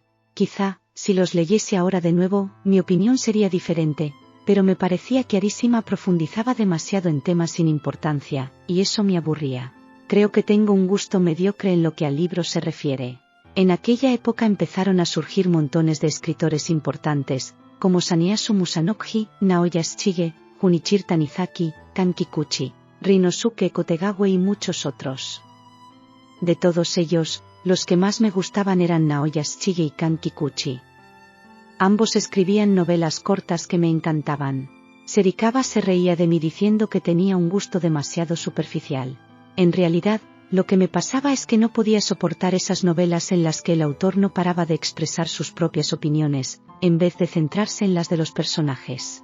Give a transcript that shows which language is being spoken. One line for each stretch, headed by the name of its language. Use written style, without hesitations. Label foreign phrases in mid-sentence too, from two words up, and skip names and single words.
Spanish: Quizá, si los leyese ahora de nuevo, mi opinión sería diferente, pero me parecía que Arishima profundizaba demasiado en temas sin importancia, y eso me aburría. Creo que tengo un gusto mediocre en lo que a libros se refiere. En aquella época empezaron a surgir montones de escritores importantes, como Saneasu Musanoji, Naoya Shige, Junichiro Tanizaki, Kan Kikuchi, Rinosuke Kotegawa y muchos otros. De todos ellos, los que más me gustaban eran Naoya Shige y Kan Kikuchi. Ambos escribían novelas cortas que me encantaban. Serikawa se reía de mí diciendo que tenía un gusto demasiado superficial. En realidad, lo que me pasaba es que no podía soportar esas novelas en las que el autor no paraba de expresar sus propias opiniones, en vez de centrarse en las de los personajes.